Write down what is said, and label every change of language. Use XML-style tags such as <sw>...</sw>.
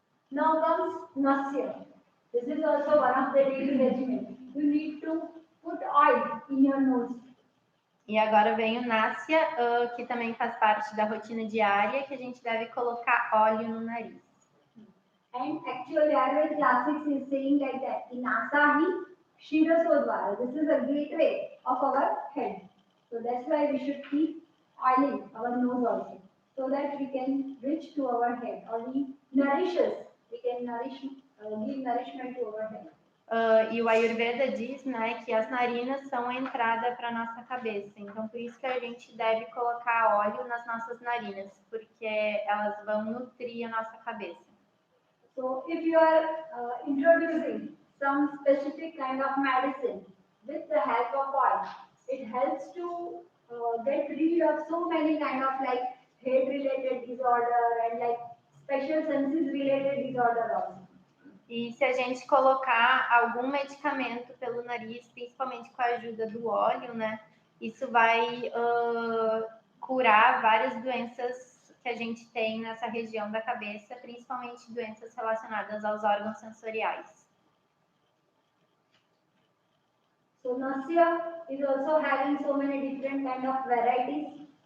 <en>Now comes nasya. This is also one of the daily regimen. you need to put oil in your nose.</en> <pt>E agora vem o Násia, que também faz parte da rotina diária, que a gente deve colocar óleo no nariz.</pt> <en>And actually, Ayurveda classics is saying like that, in Asahi, Shirasodvara. This is a gateway of our head. So that's why we should keep oiling our nose also, so that we can reach to our head, or we nourishes, we can nourish, give nourishment to our head.</en> <pt>E o Ayurveda diz, né, que as narinas são a entrada para a nossa cabeça. Então, por isso que a gente deve colocar óleo nas nossas narinas, porque elas vão nutrir a nossa cabeça.</pt> <en>So, if you are introducing some specific kind of medicine with the help of oil, it helps to get rid of so many kind of like head-related disorder and like special senses-related disorder also.</en> <pt>E se a gente colocar algum medicamento pelo nariz, principalmente com a ajuda do óleo, né, isso vai curar várias doenças que a gente tem nessa região da cabeça, principalmente doenças relacionadas aos órgãos sensoriais.</pt> <en>So Nasya is also having so many different kind of varieties.</en>